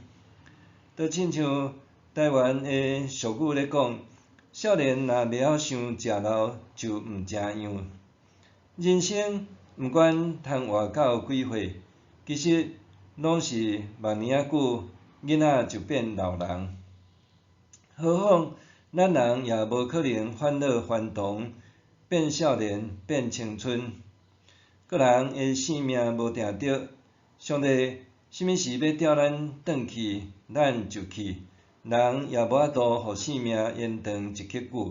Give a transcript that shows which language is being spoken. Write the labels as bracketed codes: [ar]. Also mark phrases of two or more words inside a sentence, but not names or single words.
[nan] 就亲像台湾的俗语咧讲，少年若袂晓想食老，就毋食样。人生毋管通活到几岁，其实拢是万年仔久，囡仔就变老人。何况咱人也无可能返老还童，变少年变青春。个人的性命无定着，上帝什么时要调咱转去，咱就去，人也无法度互生命延长一刻久。